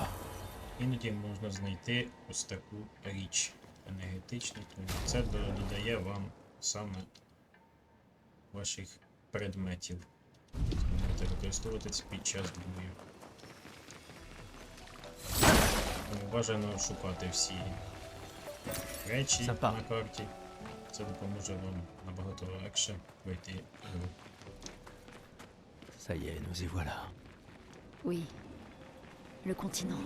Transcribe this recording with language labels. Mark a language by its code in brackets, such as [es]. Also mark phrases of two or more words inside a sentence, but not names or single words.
[uk] Іноді можна знайти ось таку річ енергетичну, тому це додає вам саме ваших предметів. Можете використовувати це під час бою. Тому бажано шукати всі речі Сапа. на карті. Це допоможе вам набагато легше пройти гру. [fr] Ça y est, nous y voilà. Oui. Le continent.